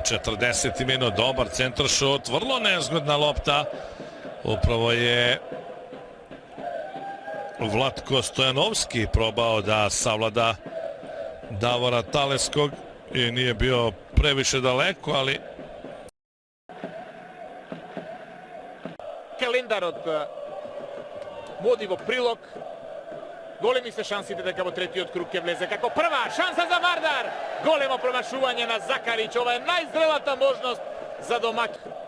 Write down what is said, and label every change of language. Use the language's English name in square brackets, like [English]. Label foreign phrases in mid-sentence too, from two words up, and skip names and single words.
[Serbian] 40. minut, dobar centaršut, vrlo nezgodna lopta. Upravo je Vlatko Stojanovski probao da savlada Davora Taleskog i nije bio previše daleko, ali [Macedonian] Календарот води во прилог. Големи се шансите дека во третиот круг ќе влезе како прва шанса за Вардар. Големо промашување на Закарич. Ова е најзрелата можност за домак.